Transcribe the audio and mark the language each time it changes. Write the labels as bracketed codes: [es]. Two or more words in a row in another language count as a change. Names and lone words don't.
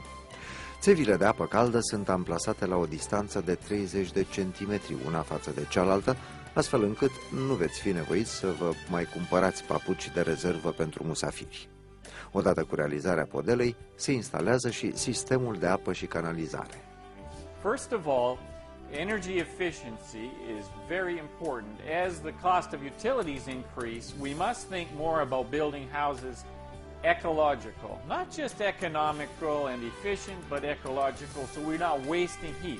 [ro] Țevile de apă caldă sunt amplasate la o distanță de 30 de centimetri una față de cealaltă, astfel încât nu veți fi nevoiți să vă mai cumpărați papuci de rezervă pentru musafiri. Odată cu realizarea podelei, se instalează și sistemul de apă și canalizare. [en] First of all, energy efficiency is very important. As the cost of utilities increase, we must think more about building houses ecological. Not just economical and efficient, but ecological, so we're not wasting heat.